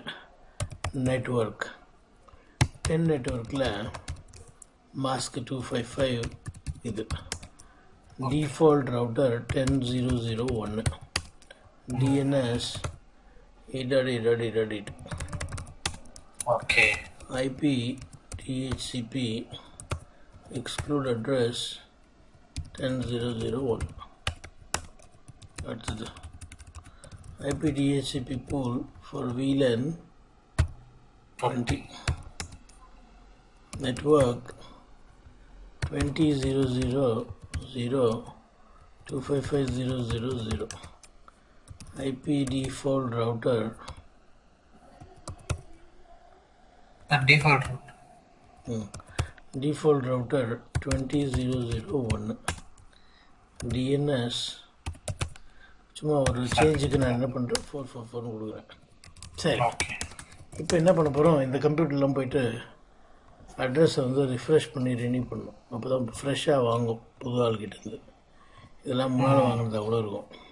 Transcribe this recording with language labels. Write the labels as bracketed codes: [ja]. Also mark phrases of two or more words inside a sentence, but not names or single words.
[en] network 10 networkil mask 255 இது default router 10.0.0.1 DNS 8.8.8.8. [ta] ஓகே. [en] IP DHCP exclude address 10.0.0.1. அடுத்தது IP DHCP pool for VLAN 20 network 20.0.0.255.0.0.0 IP default router default router 20.0.0.1 DNS. [ta] சும்மா ஒரு சேஞ்சுக்கு நான் என்ன பண்ணுறேன் 444 கொடுக்குறேன். சரி, இப்போ என்ன பண்ண போகிறோம், இந்த கம்ப்யூட்டர்லாம் போயிட்டு அட்ரஸை வந்து ரிஃப்ரெஷ் பண்ணி ரெனியூ பண்ணணும். அப்போ தான் ஃப்ரெஷ்ஷாக வாங்கும் புது ஆள்கிட்டேருந்து. இதெல்லாம் முன்னால் வாங்கினதா கூட இருக்கும்.